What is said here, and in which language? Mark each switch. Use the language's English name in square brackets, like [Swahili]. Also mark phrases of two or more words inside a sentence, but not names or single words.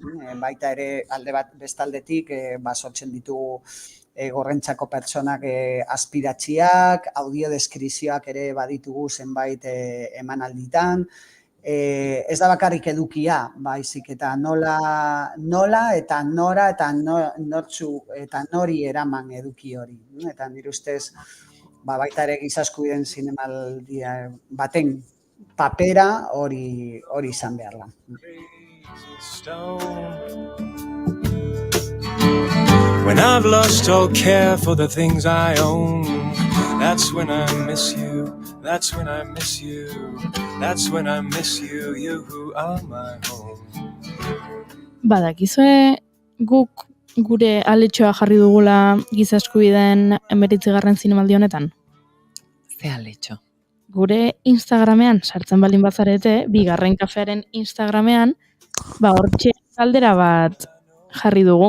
[Basque] Baita ere, alde bat bestaldetik, sortzen ditugu gorrentzako pertsonak aspiratziak, audiodeskrizioak ere baditugu zenbait emanalditan, ez da bakarrik edukia, baizik eta nola eta nora eta nortzu eta nori eraman eduki hori. Eta nire ustez, baita ere giza eskubideen zinemaldia baten papera hori izan behar da. [English] When I've lost all care for the things I own, that's when I miss you, that's when I miss you, that's when I miss you, you who are my home. [Basque] Badakizue guk gure aletxoa jarri dugula giza eskubideen 19. zinemaldi honetan? Ze aletxo? Gure Instagramean, sartzen baldin bazarete, 2. kafearen Instagramean, hortxe galdera bat jarri dugu.